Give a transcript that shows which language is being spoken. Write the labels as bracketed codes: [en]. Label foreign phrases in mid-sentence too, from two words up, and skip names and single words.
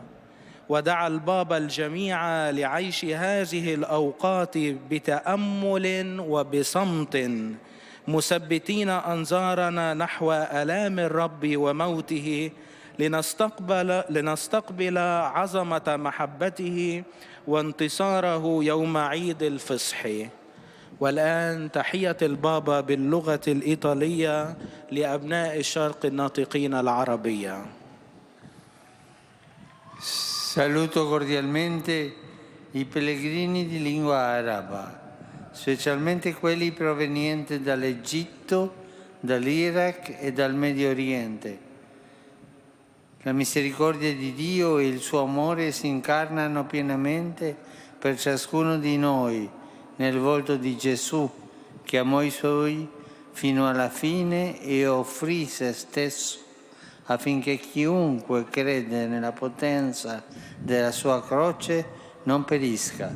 [ar] ودعا البابا الجميع لعيش هذه الأوقات بتأمل وبصمت، مثبتين أنظارنا نحو آلام الرب وموته، لنستقبل عظمة محبته وانتصاره يوم عيد الفصح. والآن تحية البابا باللغة الإيطالية لأبناء الشرق الناطقين العربية. [it] Saluto cordialmente i pellegrini di lingua araba, specialmente quelli provenienti dall'Egitto, dall'Iraq e dal Medio Oriente. La misericordia di Dio e il suo amore si incarnano pienamente per ciascuno di noi nel volto di Gesù, che amò i suoi fino alla fine e offrì se stesso affinché chiunque crede nella potenza della sua croce non perisca.